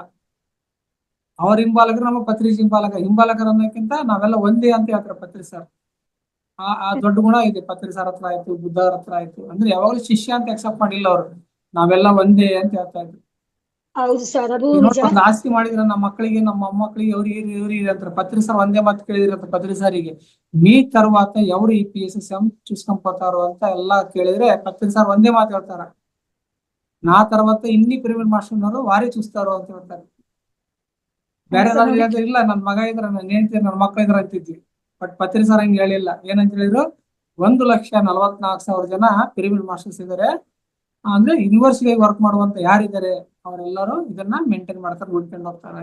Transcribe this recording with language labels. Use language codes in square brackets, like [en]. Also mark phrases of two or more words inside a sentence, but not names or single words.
[kn] ಅವ್ರ ಹಿಂಬಾಲಕರು ನಮ್ಮ ಪತ್ರಿ ಹಿಂಬಾಲಕರ ಅನ್ನೋಕ್ಕಿಂತ ನಾವೆಲ್ಲ ಒಂದೇ ಅಂತ ಹೇಳ್ತಾರೆ ಪತ್ರಿ ಸರ್. ಆ ದೊಡ್ಡ ಗುಣ ಇದೆ ಪತ್ರಿ ಸರ್ ಹತ್ರ ಆಯ್ತು, ಬುದ್ಧರ ಹತ್ರ ಆಯ್ತು. ಅಂದ್ರೆ ಯಾವಾಗಲೂ ಶಿಷ್ಯ ಅಂತ ಅಕ್ಸೆಪ್ಟ್ ಮಾಡಿಲ್ಲ ಅವ್ರು, ನಾವೆಲ್ಲ ಒಂದೇ ಅಂತ ಹೇಳ್ತಾ ಇದ್ರು. ಹೌದು ಸರ್, ಅದು ಒಂದು ಆಸ್ತಿ ಮಾಡಿದ್ರೆ ನಮ್ಮ ಮಕ್ಕಳಿಗೆ, ನಮ್ಮ ಮೊಮ್ಮಕ್ಕಳಿಗೆ ಇವ್ರಿಗೆ ಅಂತಾರೆ. ಪತ್ರಿ ಸರ್ ಒಂದೇ ಮಾತು ಕೇಳಿದಿರತ್ತ ಪತ್ರಿ ಸಾರಿಗೆ, [te] మీ తర్వాత ఎవరు ఈ PSSM చూసుకొని [kn] ಅಂತ ಎಲ್ಲಾ ಕೇಳಿದ್ರೆ ಪತ್ರಿ ಸರ್ ಒಂದೇ ಮಾತು ಹೇಳ್ತಾರ, [te] నా తర్వాత ఇన్ని [en] pyramid master [te] ಉన్నారు ವಾರೇ చూస్తారు [kn] ಅಂತ ಹೇಳ್ತಾರೆ. ಬೇರೆ ಇಲ್ಲ, ನನ್ ಮಗ ಇದ್ರ, ನಾನು ಹೇಳ್ತೀನಿ ನನ್ನ ಮಕ್ಕಳು ಇದ್ರ ಅಂತಿದ್ವಿ. ಬಟ್ ಪತ್ರಿ ಸರ್ ಹಂಗೆ ಹೇಳಿಲ್ಲ. ಏನಂತ ಹೇಳಿದ್ರು, 1,44,000 ಜನ [en] pyramid masters [kn] ಇದಾರೆ. ಅಂದ್ರೆ [en] university work [kn] ಮಾಡುವಂತ ಯಾರಿದ್ದಾರೆ ಅವರೆಲ್ಲರೂ ಇದನ್ನ ಮೇಂಟೈನ್ ಮಾಡ್ತಾರೆ, ನೋಡ್ಕೊಂಡು ಹೋಗ್ತಾರೆ.